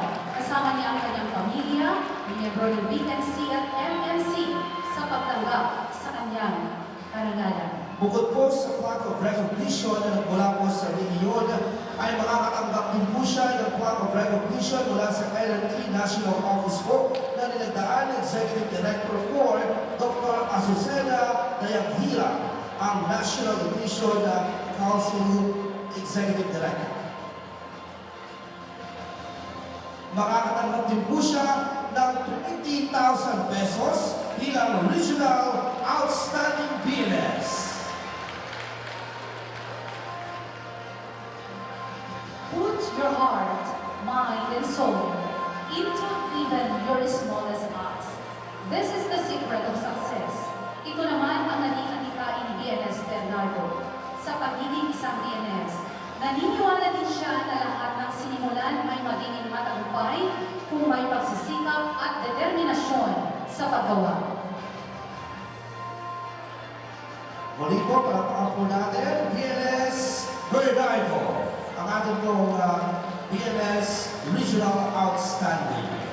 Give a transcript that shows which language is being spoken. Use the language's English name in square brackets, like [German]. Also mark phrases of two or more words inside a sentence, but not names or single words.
[Filipino] Kasama niya ang kanyang pamilya, miyembro ng BNC at MNC sa pagtanggap sa kanyang karangalan. Bukod po sa [English] plaque of recognition [Filipino] na nagmula po sa rehiyon, ay makakatanggap din po siya ng [English] plaque of recognition [Filipino] mula sa LNT National Office po na nilagdaan ng [English] Executive Director for [Filipino] Dr. Azucena Dayanghira, ang National Nutrition Council Executive Director. Makakatanggap din po siya ng 20,000 pesos bilang [English] Regional Outstanding BNS. Put your heart, mind, and soul into even your smallest acts. This is the secret of success. [Filipino] Ito naman ang naging adhikain ni BNS Bernardo sa pagiging isang BNS. Naniniwala din siya na lahat ng sinimulan ay magiging matagumpay kung may pagsisikap at determinasyon sa paggawa. Muli po, palakpakan po natin, BNS Bernardo, ang ating pong [English] BNS Regional Outstanding.